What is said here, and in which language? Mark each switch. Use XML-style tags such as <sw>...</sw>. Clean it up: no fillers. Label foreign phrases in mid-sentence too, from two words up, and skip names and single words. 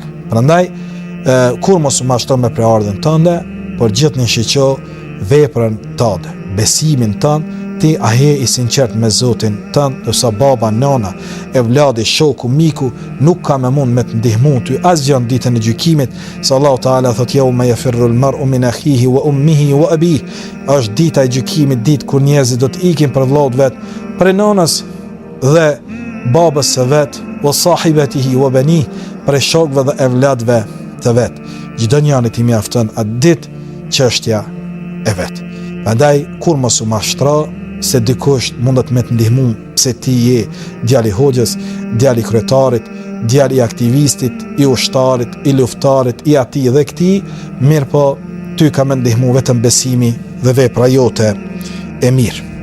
<sq>Prandaj kur mos u mashton me preardhën tënde, por gjithë në shiqo veprën tënde, besimin tënd, ti aje i sinqert me Zotin tënd, dërsa baba, nana, evladi, shoku, miku nuk ka me mund me të ndihmu ty asgjë në ditën e gjykimit, se Allahu Teala thot:</sq> <ar>"يوم يفر المرء من أخيه وأمه وأبيه."</ar> <sq>Është dita e gjykimit, ditë kur njerëzit do të ikin për vllaut vet, për nënës dhe babës së vet,</sq> <ar>وصاحبته وبنيه,</ar> <sq>për shokëve dhe evladëve të vet. Çdo njeri i mjafton atë ditë çështja e vet. Prandaj kur mos u mashtro se dikush mundet me të ndihmu, pse ti je djali i hoxhës, djali i kryetarit, djali i aktivistit, i ushtarit, i luftarit, i atij dhe këtij, mirë po ty ka me ndihmu vetëm besimi dhe vepra jote e mirë.</sq>